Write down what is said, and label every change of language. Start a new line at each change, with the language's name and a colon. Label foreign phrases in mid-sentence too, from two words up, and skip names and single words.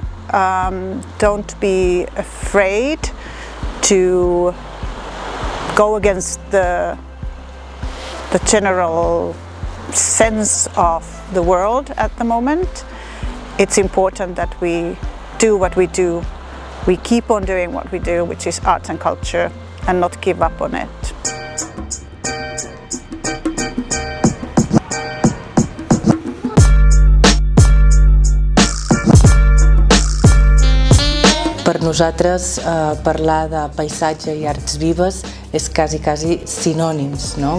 English: Don't be afraid to go against the general sense of the world at the moment. It's important that we do what we do. We keep on doing what we do, which is arts and culture, and not give up on it.
Catalan: Per nosaltres parlar de paisatge i arts vives és quasi sinònims, no?